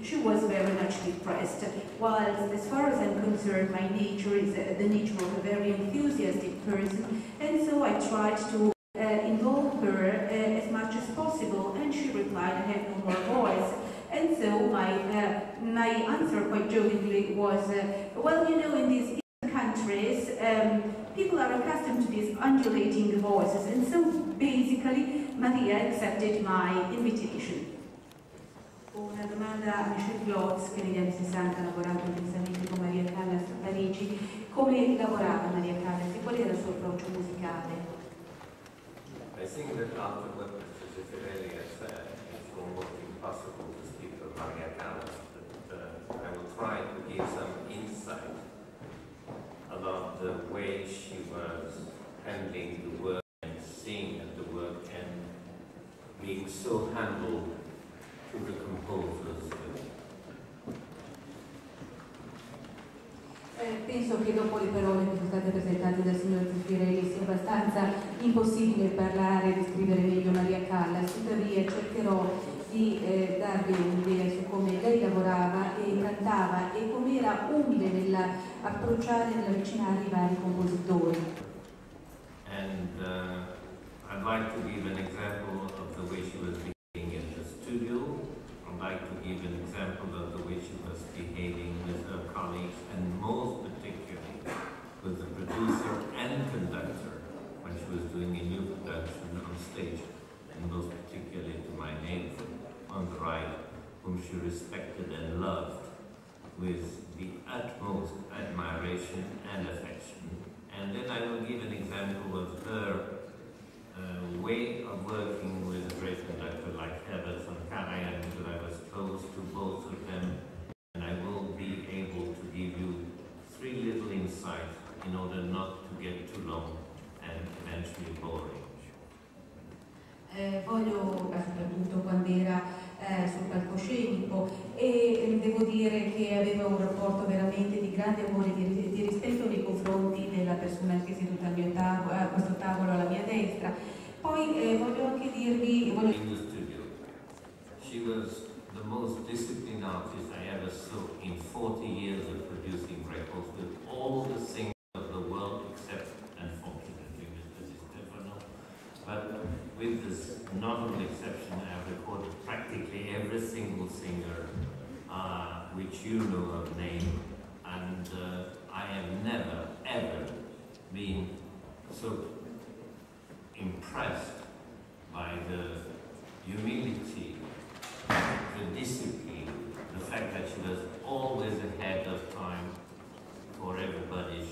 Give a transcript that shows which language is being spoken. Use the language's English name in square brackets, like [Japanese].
[English] She was very much depressed, whilst as far as I'm concerned, my nature is the nature of a very enthusiastic person, and so I tried to involve her as much as possible, and she replied, I have no more voice. And so my answer, quite jokingly, was, well, you know, in these countries, people are accustomed to these undulating voices, and so basically Maria accepted my invitation. [Italian] Una domanda a Michel Glotz, che negli anni 60 ha lavorato intensamente con Maria Callas a Parigi. Come lavorava Maria Callas e qual era il suo approccio musicale? [English] I think that after what Mr. Giuseppe has said, it's almost impossible to speak of Maria Callas, but I will try to give some insight about the way she was handling the work and seeing at the work and being so humble to the composers. [Italian] Penso che dopo le parole che sono state presentate dal signor Zuffi abbastanza impossibile parlare e descrivere meglio Maria Callas, tuttavia cercherò di darvi un'idea su come lei lavorava e cantava e come era umile nell'approcciare e nell'avvicinare i vari compositori. [English] And I'd like to give an example of the way she was behaving in the studio. I'd like to give an example of the way she was behaving with her colleagues, and most particularly with the producer and conductor when she was doing a new production on stage, and most particularly to my neighbor on the right, whom she respected and loved with the utmost admiration and affection. And then I will give an example of her way of working with a great conductor like Herbert von Karajan, because I was close to both of them, and I will be able to give you 3 little insights in order not to get too long and eventually boring. [Italian] Voglio, soprattutto quando era sul palcoscenico, e devo dire che aveva un rapporto veramente di grande amore e di rispetto nei confronti della persona che è seduta a questo tavolo alla mia destra. Poi voglio anche dirvi... [English] In the studio, she was the most disciplined artist I ever saw in 40 years of producing records with all the singers of the world, except, unfortunately, Mr. Di Stefano. But with this notable exception, I've recorded practically every single singer which you know of name, and I have never, ever been so impressed by the humility, the discipline, the fact that she was always ahead of time for everybody.